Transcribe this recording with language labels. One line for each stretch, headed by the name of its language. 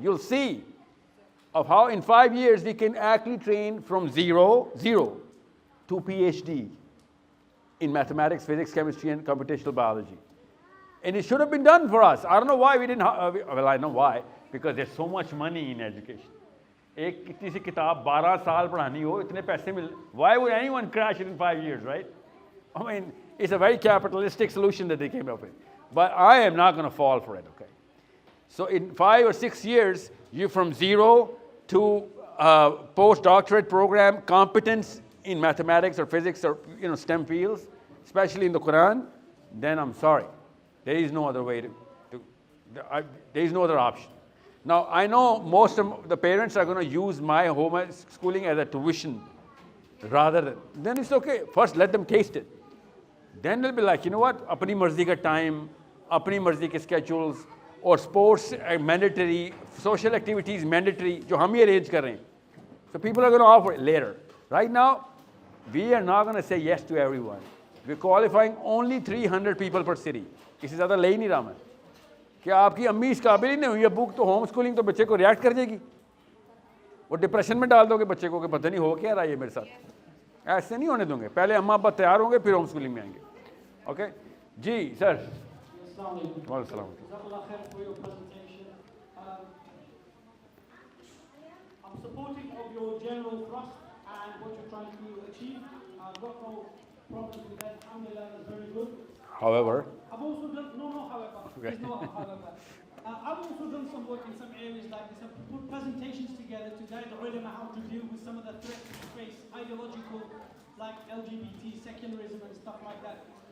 English: You'll see of how in 5 years we can actually train from zero to PhD in mathematics, physics, chemistry, and computational biology. And it should have been done for us. I don't know why we didn't, well, I know why, because there's so much money in education.
Hindi: एक कितनी सी किताब 12 साल पढ़ानी हो, इतने पैसे मिल,
English: why would anyone crash it in 5 years, right? I mean, it's a very capitalistic solution that they came up with. But I am not going to fall for it, okay? So in 5 or 6 years, you from zero to postdoctorate program, competence in mathematics or physics or STEM fields, especially in the Quran, then I'm sorry. There is no other way there is no other option. Now, I know most of the parents are going to use my home schooling as a tuition rather than, then it's okay. First, let them taste it. Then they'll be like, you know what,
Hindi: apni marzi ka time, apni marzi ke
English: schedules, or sports mandatory, social activities mandatory,
Hindi: jo hum hi arrange kar rahe hain.
English: So people are going to offer it later. Right now, we are not going to say yes to everyone. We're qualifying only 300 people per city.
Hindi: इससे ज़्यादा ले ही नहीं रहा मैं कि आपकी अम्मी इस काबिल ही नहीं हुई है बुक तो होम स्कूलिंग तो बच्चे को रिएक्ट कर देगी वो डिप्रेशन में डाल दोगे बच्चे को कि पता नहीं हो क्या रहा है ये मेरे साथ ऐसे नहीं होने दूंगे पहले अम्मा अब्बा तैयार होंगे फिर होम स्कूलिंग में आएंगे ओके जी सर वालेकुम
English: I'm supportive of your general thrust and what you're trying to achieve. I've got no problems with that. Alhamdulillah, that's very good. However, I've also done, however. Okay. There's no however. I've also done some work in some areas like this. I've put presentations together to guide the ulama how to deal with some of the threats we face, ideological, like LGBT, secularism and stuff like that.